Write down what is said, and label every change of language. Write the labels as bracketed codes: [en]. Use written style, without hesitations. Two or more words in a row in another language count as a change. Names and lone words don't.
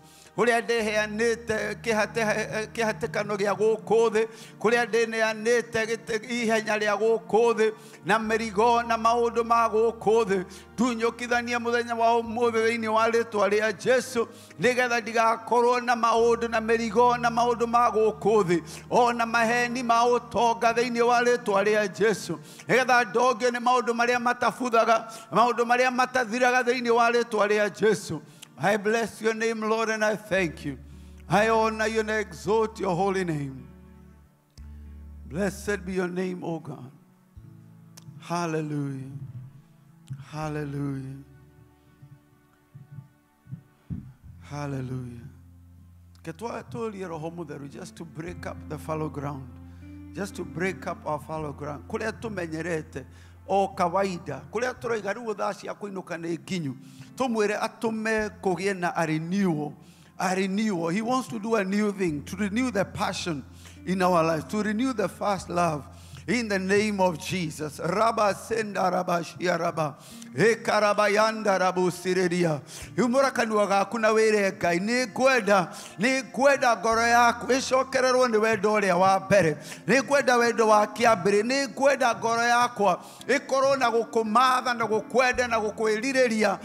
[ki] Kuria ndĩheanĩte kĩhatĩkano gĩa gũkũ thĩ, kuria ndĩneanĩte ihenya rĩa gũkũ thĩ na mĩrigo na maũndũ ma gũkũ thĩ, tunyũkithanie mũthenya wa ũmũthĩ thĩinĩ wa rĩĩtwa rĩa Jesu, nĩgetha ndigakorwo na maũndũ na mĩrigo na maũndũ ma gũkũ thĩ, ona maheni ma ũtonga thĩinĩ wa rĩĩtwa rĩa Jesu, nĩgetha ndongio nĩ maũndũ marĩa matabuthaga, maũndũ marĩa matathiraga thĩinĩ wa rĩĩtwa rĩa Jesu. [en] I bless your name, Lord, and I thank you. I honor you and I exalt your holy name. Blessed be your name, O God. Hallelujah. Hallelujah. Hallelujah. Just to break up the fallow ground. Just to break up our fallow ground. [ki] Kuria tumenyerete o kawaida. Kuria turoiga riu thaa cia kuinuka nĩ nginyu. Tumwire atume kugie na [en] a renewal. A renewal. He wants to do a new thing. To renew the passion in our lives. To renew the first love. In the name of Jesus. Rabba senda rabba shia rabba. Ekarabayanda rabu siredia. [ki] Humura kanua gaku na wĩre Ngai nĩ ngwenda ngoro yaku ĩcokererwo nĩ wendo ũrĩa wa mbere. Nĩ ngwenda wendo wa kĩambĩrĩ. Nĩ ngwenda ngoro yakwa ĩkorwo na gũkũmatha na gũkwenda na gũkwĩrirĩria.